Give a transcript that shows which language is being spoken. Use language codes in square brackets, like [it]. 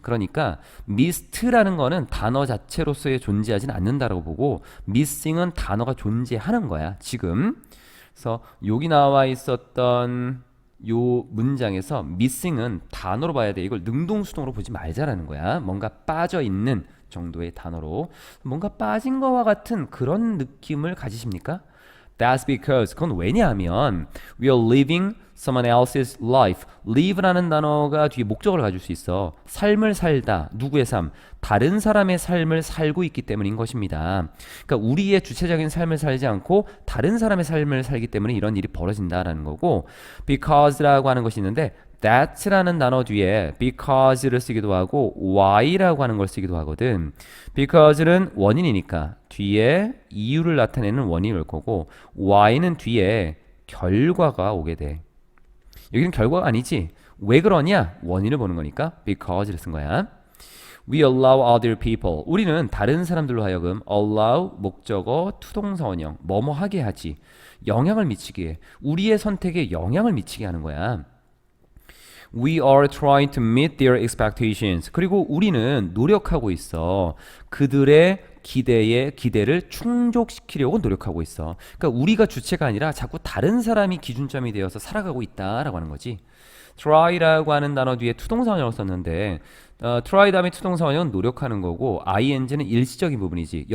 [ko] 그러니까 mist라는 거는 단어 자체로서의 존재하진 않는다라고 보고 missing은 단어가 존재하는 거야. 지금. 그래서 여기 나와 있었던 요 문장에서 missing은 단어로 봐야 돼. 이걸 능동수동으로 보지 말자라는 거야. 뭔가 빠져 있는 정도의 단어로. 뭔가 빠진 거와 같은 그런 느낌을 가지십니까? [en] That's because [ko] 그건 왜냐하면 [en] we are living someone else's life. [ko] live라는 단어가 뒤에 목적을 가질 수 있어. 삶을 살다. 누구의 삶? 다른 사람의 삶을 살고 있기 때문인 것입니다. 그러니까 우리의 주체적인 삶을 살지 않고 다른 사람의 삶을 살기 때문에 이런 일이 벌어진다라는 거고 because라고 하는 것이 있는데 that라는 단어 뒤에 because를 쓰기도 하고 why라고 하는 걸 쓰기도 하거든. because는 원인이니까 뒤에 이유를 나타내는 원인이 올 거고 why는 뒤에 결과가 오게 돼. 여기는 결과가 아니지. 왜 그러냐? 원인을 보는 거니까 because를 쓴 거야. [en] We allow other people. [ko] 우리는 다른 사람들로 하여금 allow 목적어 투동사 원형 뭐뭐 하게 하지. 영향을 미치게 해. 우리의 선택에 영향을 미치게 하는 거야. [en] We are trying to meet their expectations. [ko] 그리고 우리는 노력하고 있어. 그들의 기대를 충족시키려고 노력하고 있어. 그러니까 우리가 주체가 아니라 자꾸 다른 사람이 기준점이 되어서 살아가고 있다라고 하는 거지. try라고 하는 단어 뒤에 투동사원형을 썼는데 try 다음에 투동사원형은 노력하는 거고 ing는 일시적인 부분이지.